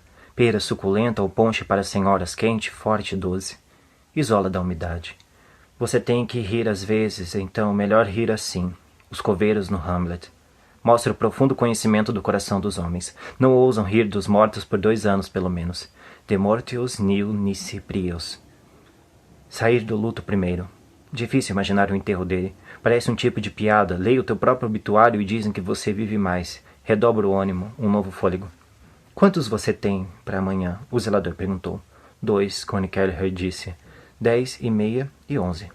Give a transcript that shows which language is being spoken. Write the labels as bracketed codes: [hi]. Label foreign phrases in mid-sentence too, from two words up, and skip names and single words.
[pt] Pera suculenta ou ponche para senhoras, quente, forte e doce. Isola da umidade. Você tem que rir às vezes, então melhor rir assim. Os coveiros no Hamlet. Mostra o profundo conhecimento do coração dos homens. Não ousam rir dos mortos por 2 anos, pelo menos. [la] De mortius nil nisi prius. [pt] Sair do luto primeiro. Difícil imaginar o enterro dele. Parece um tipo de piada. Leia o teu próprio obituário e dizem que você vive mais. Redobra o ânimo, um novo fôlego. Quantos você tem para amanhã? O zelador perguntou. 2, Connie Kelleher disse. 10 e meia e 11.